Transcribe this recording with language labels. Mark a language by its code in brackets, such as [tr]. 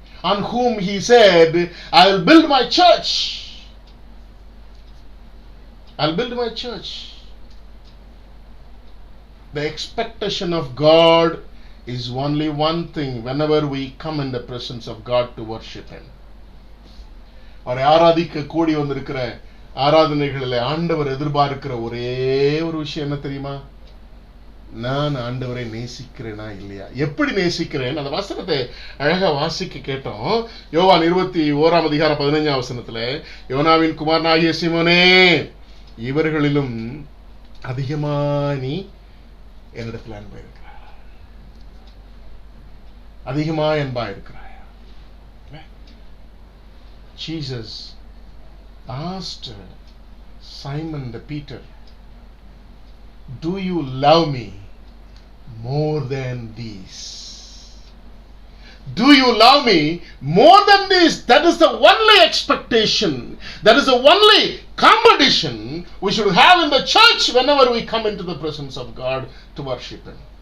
[en] On whom he said, I will build my church. I'll build my church. The expectation of God is only one thing whenever we come in the presence of God to worship Him. [ta] அவரை ஆராதிக்க கூடி வந்திருக்கிற ஆராதனைகளில் ஆண்டவர் எதிர்பார்க்கிற ஒரே ஒரு விஷயம் என்ன தெரியுமா? நான் ஆண்டவரை நேசிக்கிறேனா இல்லையா? எப்படி நேசிக்கிறேன்? அந்த வசனத்தை அழகா வாசிக்க கேட்டோம். யோவான் 21:15 யோனாவின் குமாரனாகிய சீமோனே, இவர்களிலும் அதிகமா நீ என்னிடத்தில் அன்பா இருக்கிறாய், அதிகமா அன்பா இருக்கிறாய். [en] Jesus asked Simon the Peter, do you love me more than these? Do you love me more than this? That is the only expectation, that is the only competition we should have in the church whenever we come into the presence of God to worship Him.